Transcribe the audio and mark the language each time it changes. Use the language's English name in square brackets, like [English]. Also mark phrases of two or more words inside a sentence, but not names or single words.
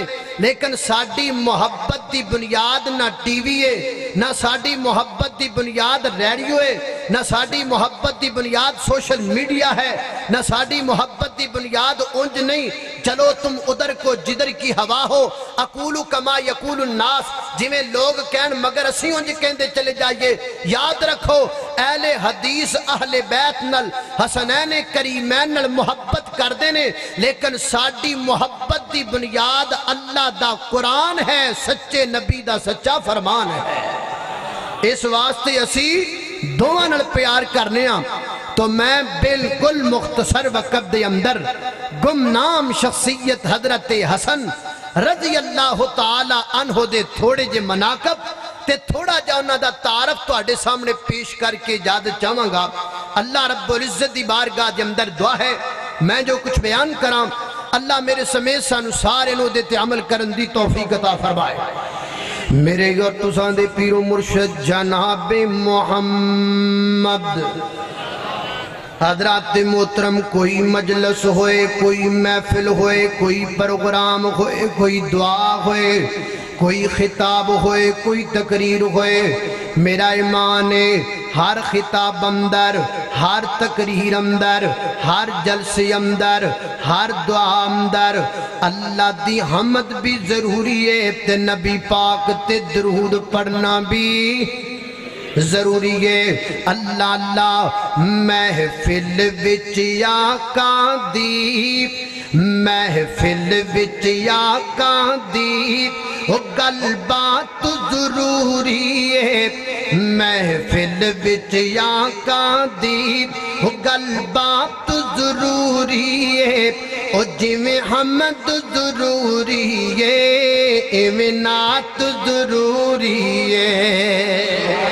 [Punjabi] لیکن ساڑی محبت دی بنیاد نہ ٹی وی ہے، نہ ساڑی محبت دی بنیاد ریڈیو ہے، نہ ساڈی محبت دی بنیاد سوشل میڈیا ہے، نہ ساڈی محبت دی بنیاد انج نہیں [Urdu] چلو تم ادھر کو جدھر کی ہوا ہو، [Arabic] اقولو کما یقول الناس، [Punjabi] جی میں لوگ کہن مگر اسی انج کہندے چلے جائیے۔ یاد رکھو اہل حدیث اہل بیت نل حسنین کریمین نل محبت کر دینے، لیکن ساڈی محبت دی بنیاد اللہ دا قرآن ہے، سچے نبی دا سچا فرمان ہے۔ اس واسطے اسی دونوں نال پیار کرنے ہاں۔ تو میں بالکل مختصر وقت دے اندر گمنام شخصیت حضرت حسن [Arabic] رضی اللہ تعالی عنہ [Punjabi] دے تھوڑے جے مناقب تے تھوڑا جا انہاں دا تعارف تو اڈے سامنے پیش کر کے اجازت چاہواں گا۔ اللہ رب العزت دی بارگاہ دے اندر دعا ہے میں جو کچھ بیان کراں اللہ میرے سمیت سانو سارے نو دے تے عمل کرن دی توفیق عطا فرمائے۔ میرے اور تساں دے پیر و مرشد جناب محمد حضرات محترم، کوئی مجلس ہوئے، کوئی محفل ہوئے، کوئی پروگرام ہوئے، کوئی دعا ہوئے، کوئی خطاب ہوئے، کوئی تقریر ہوئے، میرا ایمان ہے ہر خطاب اندر، ہر تقریر اندر، ہر جلسے اندر، ہر دعا اندر اللہ دی حمد بھی ضروری ہے تے نبی پاک تے درود پڑھنا بھی ضروری ہے۔ اللہ اللہ محفل وچ آقا دی، محفل وچ آقا دی او گل بات ضروری ہے، محفل وچ آقا دی او گل بات ضروری ہے، او جویں حمد ضروری ہے ایویں نعت ضروری ہے۔